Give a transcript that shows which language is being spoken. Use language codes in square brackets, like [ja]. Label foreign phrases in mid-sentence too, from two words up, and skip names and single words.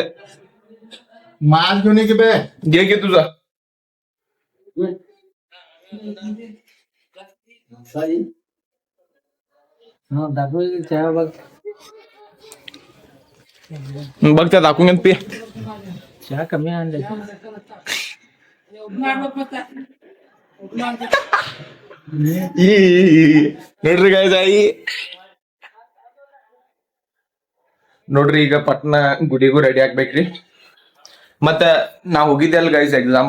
[mr] माल घेऊन ये की बे घे घे तुझा दाखव चहा बघ बघ त्या दाखवून घेत पी चहा कमी आणले [kn] ನೋಡ್ರಿ ಗೈಸ್ ಆಯಿ ನೋಡ್ರಿ ಈಗ ಪಟ್ನ ಗುಡಿಗೂ ರೆಡಿ ಆಗ್ಬೇಕ್ರಿ ಮತ್ತೆ ನಾ ಹೋಗಿದ್ದೆ ಅಲ್ ಗೈಸ್ ಎಕ್ಸಾಮ್